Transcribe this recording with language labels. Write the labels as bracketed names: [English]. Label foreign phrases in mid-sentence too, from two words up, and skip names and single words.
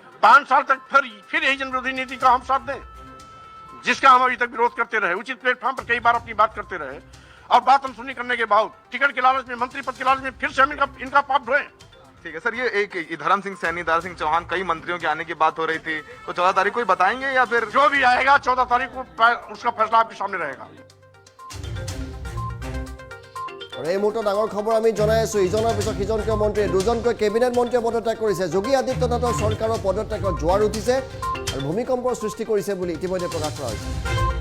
[Hindi] 5 साल तक फिर यही जनविरोधी नीति का हम साथ दें, जिसका हम अभी तक विरोध करते रहे, उचित प्लेटफॉर्म पर कई बार अपनी बात करते रहे, और बात अनसुनी करने के बाद टिकट के लालच में, मंत्री पद के लालच में फिर से हम इनका पाप ढोएं। ठीक है सर, ये एक धर्म सिंह सैनी, दारा सिंह चौहान, कई मंत्रियों के आने की बात हो रही थी, तो 14 तारीख को ही बताएंगे या फिर? जो भी आएगा 14 तारीख को उसका फैसला आपके सामने रहेगा। [Assamese] আৰু এই মুহূৰ্তত ডাঙৰ খবৰ আমি জনাই আছোঁ, ইজনৰ পিছত সিজনকৈ মন্ত্ৰীয়ে, 2জনকৈ কেবিনেট মন্ত্ৰীয়ে পদত্যাগ কৰিছে। যোগী আদিত্যনাথৰ চৰকাৰৰ পদত্যাগত জোৱাৰ উঠিছে আৰু ভূমিকম্পৰ সৃষ্টি কৰিছে বুলি ইতিমধ্যে প্ৰকাশ কৰা হৈছে।